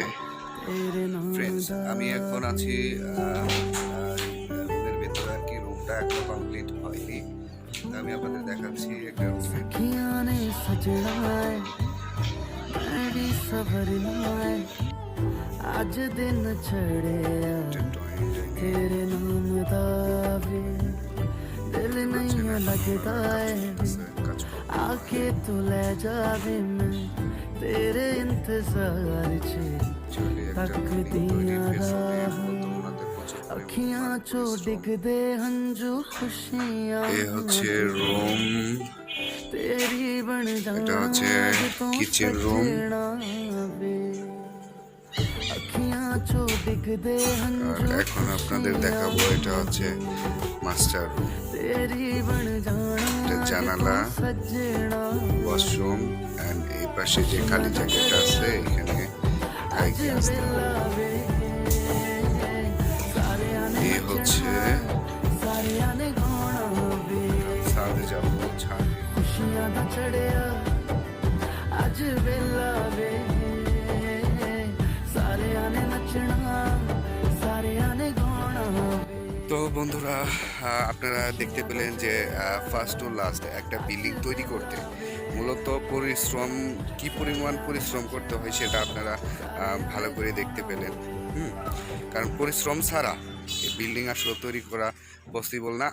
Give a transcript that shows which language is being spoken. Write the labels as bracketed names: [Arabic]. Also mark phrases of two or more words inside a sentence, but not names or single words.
[Bangla] ফ্রেন্ডস, আমি এখন আছি রুমের ভেতরে, আর কি রুমটা এখন কমপ্লিট হয়নি। আমি আপনাদের দেখাচ্ছি একটা রুম। [Hindi] आज दिन छड़िया तेरे नाम दा वे दिल नहीं लगता है आके तू ले जावे मैं तेरे इंतजार च तकदियां राहों अखियां चो डिगदे हंजू खुशियां [Bangla] এ হচ্ছে রুম, [Hindi] तेरी बन [Bangla] এটা হচ্ছে [Hindi] जाना [Bangla] কিচেন রুম। [Hindi] अखियां चो डिगदे [Bangla] আর [Hindi] हंजू [Bangla] এখন আপনাদের দেখাবো এটা হচ্ছে মাস্টার রুম। [Hindi] तेरी बन जाना [Bangla] এটা জানালা, [Hindi] सजना [English] washroom and [Bangla] এই পাশে যে খালি জায়গাটা আছে এখানে গাইকে আসতে হবে। এই হচ্ছে [Hindi] सारिया ने गाना वे [Bangla] ছাদে যাবো, ছাদে [Hindi] खुशियां दा चढ़िया अज वेला वे सारिया ने नचना सारिया ने गाना वे [Bangla] তো বন্ধুরা, আপনারা দেখতে পেলেন যে [English] first to last [Bangla] একটা বিল্ডিং তৈরি করতে মূলত পরিশ্রম কি পরিমাণ পরিশ্রম করতে হয় সেটা আপনারা ভালো করে দেখতে পেলেন। কারণ পরিশ্রম ছাড়া এই বিল্ডিং আসলে তৈরি করা পসিবল না।